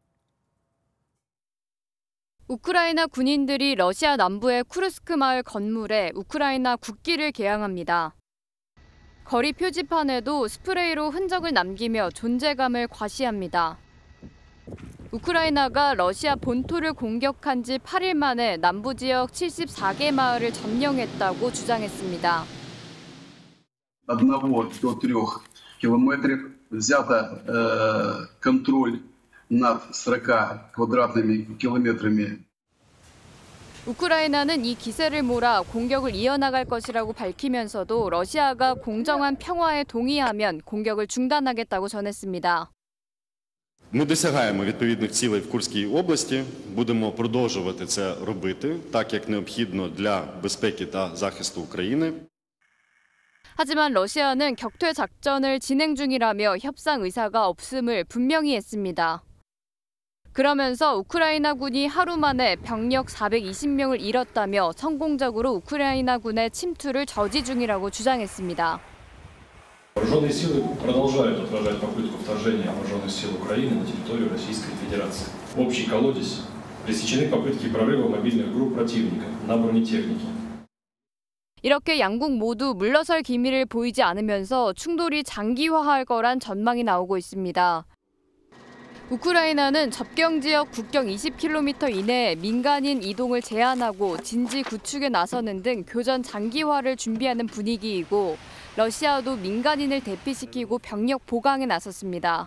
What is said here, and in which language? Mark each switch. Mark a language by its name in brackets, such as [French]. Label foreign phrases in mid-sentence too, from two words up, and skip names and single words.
[Korean] 우크라이나 군인들이 러시아 남부의 쿠르스크 마을 건물에 우크라이나 국기를 개양합니다. 거리 표지판에도 스프레이로 흔적을 남기며 존재감을 과시합니다. 우크라이나가 러시아 본토를 공격한 지 8일 만에 남부 지역 74개 마을을 점령했다고 주장했습니다. [Russian] От 1 до 3 километров взято контроль над 40 квадратными километрами. [Korean] 우크라이나는 이 기세를 몰아 공격을 이어나갈 것이라고 밝히면서도 러시아가 공정한 평화에 동의하면 공격을 중단하겠다고 전했습니다. [Ukrainian] Ми досягаємо відповідних цілей в Курській області, будемо продовжувати це робити, так як необхідно для безпеки та захисту України. [Korean] 하지만 러시아는 격퇴 작전을 진행 중이라며 협상 의사가 없음을 분명히 했습니다. 그러면서 우크라이나군이 하루 만에 병력 420명을 잃었다며 성공적으로 우크라이나군의 침투를 저지 중이라고 주장했습니다. [Russian] Вооруженные силы продолжают отражать попытку вторжения вооруженных сил Украины на территорию Российской Федерации. В общий колодец пресечены попытки прорыва мобильных групп противника на бронетехнике. [Korean] 이렇게 양국 모두 물러설 기미를 보이지 않으면서 충돌이 장기화할 거란 전망이 나오고 있습니다. 우크라이나는 접경 지역 국경 20km 이내에 민간인 이동을 제한하고 진지 구축에 나서는 등 교전 장기화를 준비하는 분위기이고 러시아도 민간인을 대피시키고 병력 보강에 나섰습니다.